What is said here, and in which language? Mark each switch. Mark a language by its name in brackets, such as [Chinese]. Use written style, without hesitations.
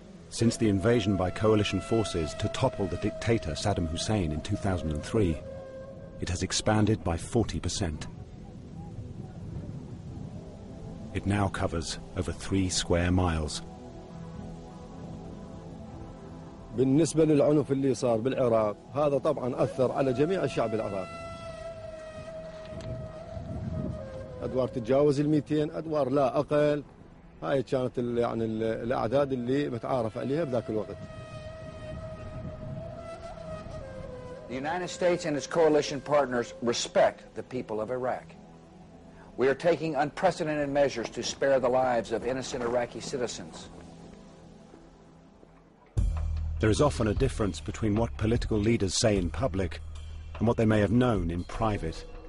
[English] Since the invasion by coalition forces to topple the dictator Saddam Hussein in 2003, it has expanded by 40%. It now covers over 3 square miles. [Arabic] بالنسبة للعنف اللي صار بالعراق هذا طبعا أثر على جميع الشعب العراقي. أدوار تتجاوز 200 أدوار لا أقل. هاي كانت يعني الأعداد اللي متعارف عليها بذاك الوقت. [English] The United States and its coalition partners respect the people of Iraq. We are taking unprecedented measures to spare the lives of innocent Iraqi citizens. There is often a difference between what political leaders say in public and what they may have known in private.